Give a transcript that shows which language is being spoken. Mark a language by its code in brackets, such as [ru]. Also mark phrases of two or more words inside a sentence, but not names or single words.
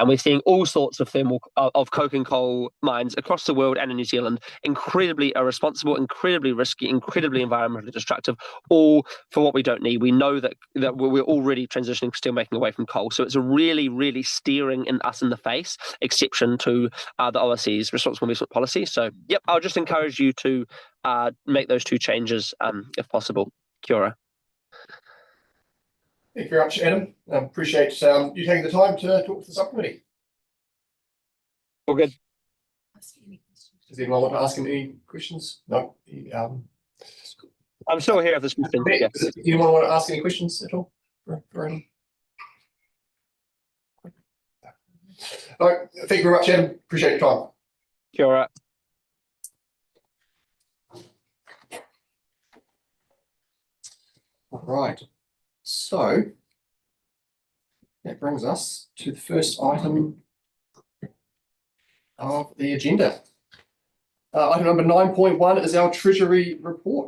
[en] And we're seeing all sorts of coking coal mines across the world and in New Zealand, incredibly irresponsible, incredibly risky, incredibly environmentally destructive, all for what we don't need. We know that we're already transitioning steelmaking away from coal, so it's a really, really staring us in the face exception to the OSC's responsible investment policy. So yep, I'll just encourage you to make those 2 changes if possible. [mi] Kia ora. [en] Thank you very much, Adam. Appreciate you taking the time to talk to the subcommittee. All good. Does anyone want to ask him any questions? No. I'm still here if there's questions. Yeah. Does anyone want to ask any questions at all? For Adam? All right. Thank you very much, Adam. Appreciate your time. [mi] Kia ora. [en] All right. So that brings us to the first item of the agenda. Item number 9.1 is our Treasury report.